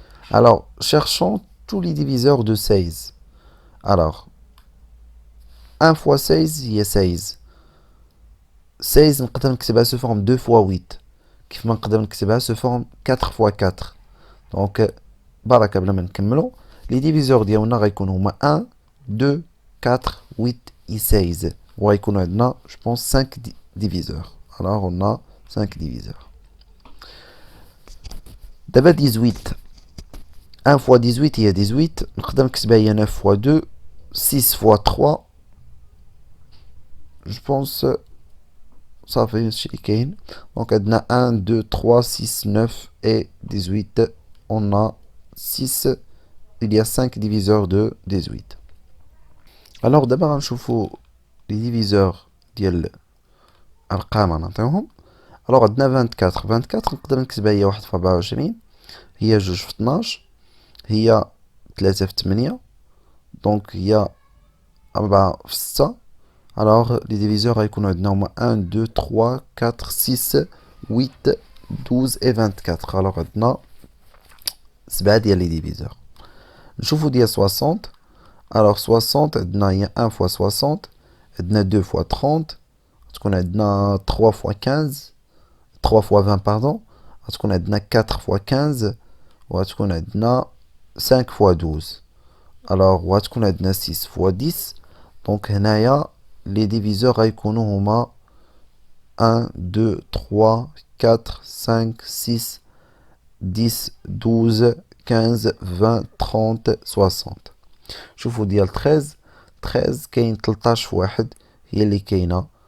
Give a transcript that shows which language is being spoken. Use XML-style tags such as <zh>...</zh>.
<fr>Alors, cherchons tous les diviseurs de 16. Alors, 1 fois 16 هي 16. 16</fr> <ar>نقدر نكتبها</ar> <fr>sous forme 2 fois 8.</fr> <ar>كيف ما نقدر نكتبها se forme 4 fois 4. دونك برك قبل ما نكملو لي ديفيزور ديالنا غيكونوا هما 1 2 4 8 et 16 وغيكونوا عندنا</ar> <fr>je pense</fr> <ar>5 diviseurs.</ar> <fr>Alors on a 5 diviseurs.</fr> <ar>دابا 18 1 fois 18 هي 18 نقدر نكتبها هي 9 fois 2 6 fois 3 je pense صافي هادشي اللي كاين. دونك عندنا</ar> <fr>1 2 3 6 9 et 18 on a 6 il y a 5 diviseurs de 18.</fr> <ar>alors d'abord غنشوفوا les diviseurs ديال الارقام غنعطيوهم. alors عندنا 24 24 نقدر نكتبها هي 1 في 24 هي 2 في 12 هي 3 في 8 دونك هي 4 في 6.</ar> <fr>alors les diviseurs غيكونوا عندنا هما 1 2 3 4 6 8 12 et 24.</fr> <ar>alors عندنا 7 ديال لي ديفيزور. نشوفوا ديال 60. alors 60 عندنا هي 1 fois 60 عندنا 2 fois 30 تكون عندنا 3 fois 15 3 fois 20 pardon غتكون عندنا 4 fois 15 وغتكون عندنا 5 fois 12. alors وغتكون عندنا 6 fois 10. دونك هنايا لي ديفيزور غيكونوا هما 1 2 3 4 5 6 10 12 15 20 30 60. شوفوا ديال 13 13 كاين 13 في واحد هي اللي كاينه.</ar>